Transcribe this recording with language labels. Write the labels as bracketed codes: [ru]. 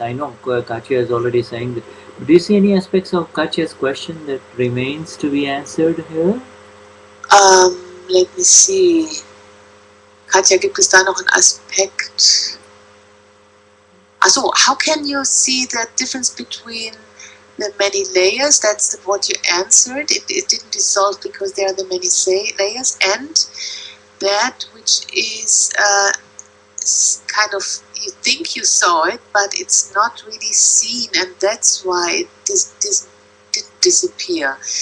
[en] I know Katja is already saying that. Do you see any aspects of Katja's question that remains to be answered here? Let me see. [de] Katja, gibt es da noch einen Aspekt? [en] Also, how can you see the difference between the many layers? That's what you answered. It didn't dissolve because there are the many layers, and that which is kind of, you think you saw it, but it's not really seen, and that's why it didn't disappear.